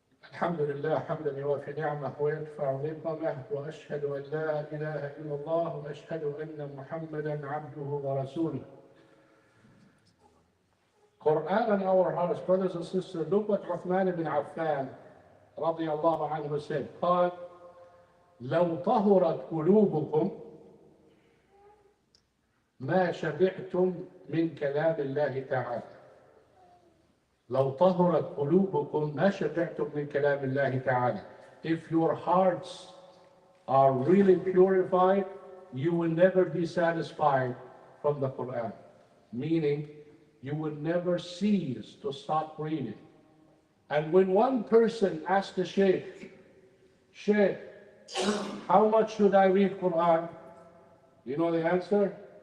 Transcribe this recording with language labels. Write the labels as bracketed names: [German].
[Arabic] الحمد لله حمدا يوافي نعمه ويدفع نقمه واشهد ان لا اله الا الله واشهد ان محمدا عبده ورسوله. [English] Quran in our hearts, brothers and sisters, look what Uthman ibn Affan [Arabic] رضي الله عنه [English] said. [Arabic] قال لو طهرت قلوبكم ما شبعتم من كلام الله تعالى. لو طهرت قلوبكم ما شبعتم من كلام الله تعالى. [English] If your hearts are really purified, you will never be satisfied from the Quran. Meaning, you will never cease to stop reading. And when one person asked the Shaykh, Shaykh, how much should I read Quran? You know the answer?